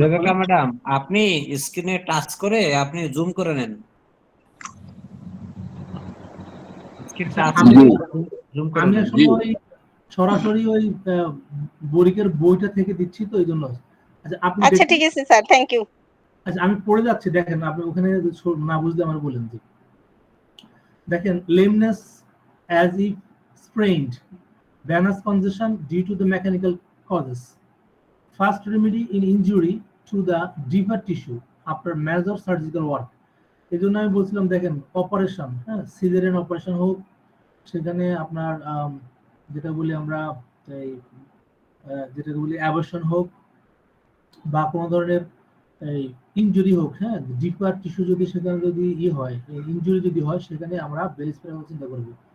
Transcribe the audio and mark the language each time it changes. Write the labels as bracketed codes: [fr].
[bn] Rebecca করেন madam, আপনি স্ক্রিনে টাচ করে আপনি জুম করে নেন। স্ক্রিন টাচ আমি করে জুম করে আমি নেন। আসলে ওই সরাসরি ওই বরিকের বইটা থেকে দিচ্ছি, তো এই জন্য। আচ্ছা আপনি আচ্ছা দেখুন। ঠিক আছে স্যার, থ্যাংক ইউ। আচ্ছা আমি পড়ে যাচ্ছি, দেখেন আপনি ওখানে না বুঝলে আমার বলেন যে, দেখেন, [en] lameness as if sprained, venous congestion due to the mechanical causes, first remedy in injury to the deeper tissue after major surgical work। [bn] এই জন্য আমি বলছিলাম, দেখেন অপারেশন, হ্যাঁ, সিজারিয়ান অপারেশন হোক, সেখানে আপনার যেটা বলি আমরা এই যেটাকে বলি অ্যাবর্শন হোক, বা কোনো ধরনের এই ইনজুরি হোক, হ্যাঁ, ডিপার টিস্যু যদি সেখানে যদি হয়, ইনজুরি যদি হয়, সেখানে আমরা বেল স্প্রে চিন্তা করব।